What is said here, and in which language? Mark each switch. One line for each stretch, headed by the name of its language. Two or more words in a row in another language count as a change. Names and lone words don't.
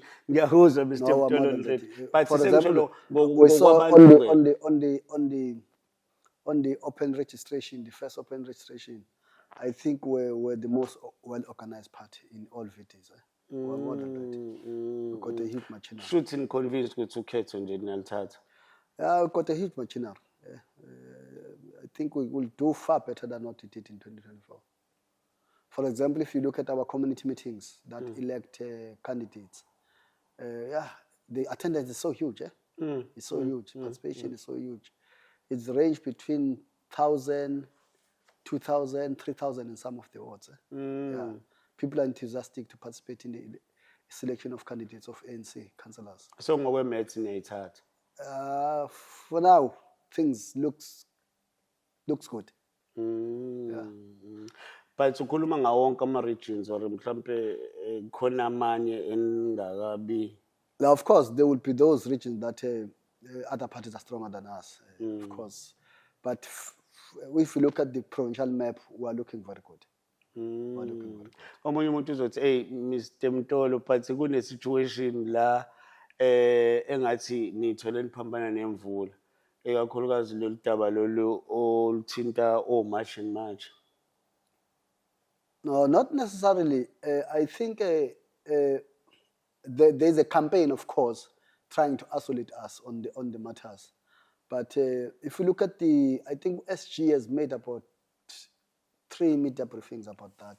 Zulu: Ngiyakuzwa Mr Mtolo. But
English: for example, we saw on the open registration, the first open registration, I think we're the most well-organized party in all VTs. We're more than ready. We got a huge machinery. Shooting convinced to ukhetho nje nalithatha. Yeah, we got a huge machinery. I think we will do far better than what we did in 2024. For example, if you look at our community meetings that elect candidates, the attendance is so huge. It's so huge. Participation is so huge. It's ranged between 1,000, 2,000, 3,000 in some of the wards. Yeah. People are enthusiastic to participate in the selection of candidates of ANC councillors.
Zulu: So ngokweMets niyayithatha.
English: For now, things looks good. Yeah.
Zulu: But ukhuluma ngawonke ama-regions or mhlampe khona amanye engakabi.
English: Now, of course, there will be those regions that other parties are stronger than us, of course. But if you look at the provincial map, we are looking very good. We're looking very good.
Zulu: Omunye umuntu uzothi, hey, Mr Mtolo, but kune-situation la engathi nithole niphambana nemvula. Ekakhulukazi lolu daba lolu oluthinta
English: March and March. No, not necessarily. I think there's a campaign, of course, trying to isolate us on the matters. But if you look at I think SG has made about 3 media briefings about that.